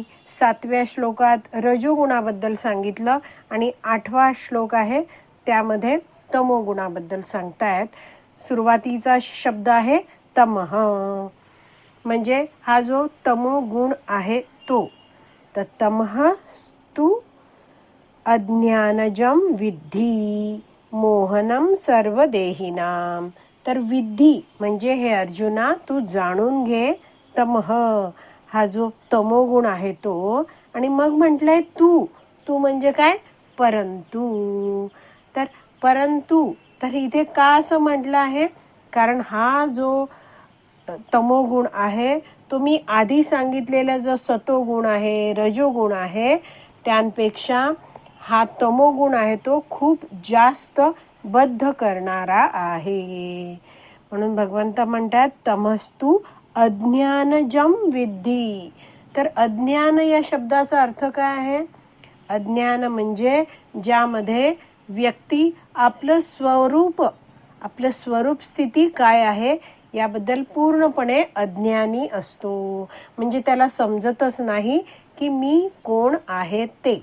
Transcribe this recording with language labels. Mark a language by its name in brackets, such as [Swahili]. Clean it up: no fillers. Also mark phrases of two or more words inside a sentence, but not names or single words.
[Marathi] 7व्या श्लोकात रजोगुणाबद्दल सांगितलं आणि 8वा श्लोक आहे त्यामध्ये तमोगुणाबद्दल सांगतायत. सुरुवातीचा शब्द आहे तमः, म्हणजे हा जो तमोगुण आहे तो. [Sanskrit] तर तमः तु अज्ञानजं विद्धि मोहनं सर्वदेहिनां. [Marathi] तर विद्धी म्हणजे हे अर्जुना तू जाणून घे. तमः हा जो तमोगुण आहे तो. आणि मग म्हटलंय तू. तू म्हणजे काय? परंतु. तर परंतु, तर इथे का असं म्हटलं आहे? कारण हा जो तमोगुण आहे तो मी आधी सांगितलेला जो सतोगुण आहे, रजोगुण आहे, त्यांपेक्षा हा तमोगुण आहे तो खूप जास्त बद्ध करणारा आहे. म्हणून भगवंत म्हणतात [Sanskrit] तमस्तु अज्ञानजं विद्धि. [Marathi] तर अज्ञान या शब्दाचा अर्थ काय आहे? अज्ञान म्हणजे ज्यामध्ये व्यक्ती आपलं स्वरूप स्थिती काय आहे याबद्दल पूर्णपणे अज्ञानी असतो. म्हणजे त्याला समजतच नाही की मी कोण आहे ते.